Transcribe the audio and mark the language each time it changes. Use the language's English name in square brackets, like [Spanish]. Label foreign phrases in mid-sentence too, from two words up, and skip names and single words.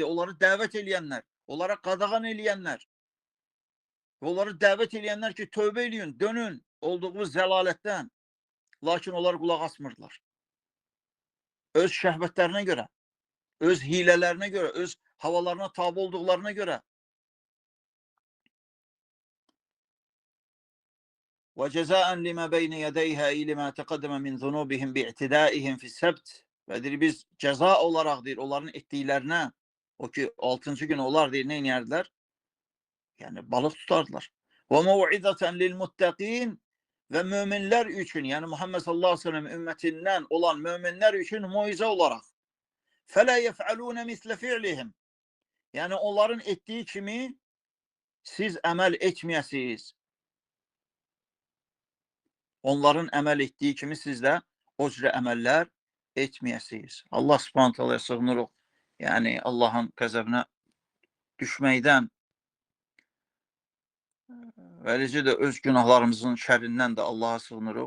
[Azerbaijani] Onları dəvət eləyənlər, onlara qadağan eləyənlər. Onları dəvət eləyənlər ki, tövbə eləyin, dönün olduğunuz zəlalətdən. Lakin onlar qulaq asmırdılar. Öz şəhvətlərinə görə, öz hilələrinə görə, öz havalarına tabi olduqlarına görə. [Arabic] وَجَزَاءً لِمَا بَيْنَ يَدَيْهَا لِمَا تَقَدَّمَ مِنْ ذُنُوبِهِمْ بِاِعْتِدَائِهِمْ فِي السَّبْتِ [Azerbaijani] Və deyir, biz cəza olaraq deyir, onların etdiklərinə, o ki, 6-cı gün onlar deyir, nə inərdilər? Yəni, balıq tutardılar. [Arabic] وَمَوْعِدَةً لِلْمُتَّقِينَ [Azerbaijani] Və möminlər üçün, yəni Muhammed [Arabic] صلى الله عليه وسلم [Azerbaijani] ümmətindən olan möminlər üçün muizə olaraq [Arabic] فَلَا يَفْعَلُونَ مِثْلَ فِعْلِهِمْ [Azerbaijani] Yəni, onların etdiyi kimi siz əməl etməyəsiniz. Onların əməl etdiyi kimi siz də o cürə əməllər etməyəsiniz. [Arabic] الله سبحانه تعالى'ya [Azerbaijani] sığınırıq. Yəni, Allahın qəzəbinə düşməkdən və eləcə də öz günahlarımızın şərindən də Allaha sığınırıq.